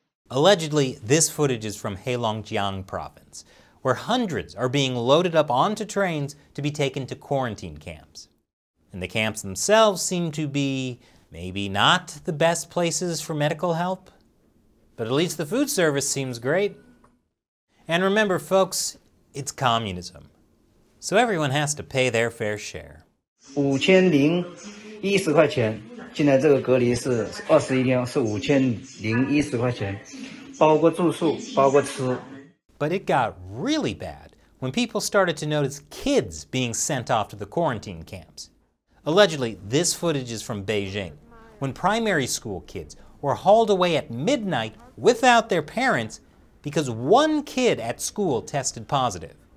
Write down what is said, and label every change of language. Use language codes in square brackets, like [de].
[en] Allegedly, this footage is from Heilongjiang province, where hundreds are being loaded up onto trains to be taken to quarantine camps. And the camps themselves seem to be maybe not the best places for medical help, but at least the food service seems great. And remember, folks, it's communism, so everyone has to pay their fair share. [zh] 5010块钱，进来这个隔离是21天，是5010块钱，包括住宿，包括吃。 [en] But it got really bad when people started to notice kids being sent off to the quarantine camps. Allegedly, this footage is from Beijing, when primary school kids were hauled away at midnight without their parents because one kid at school tested positive.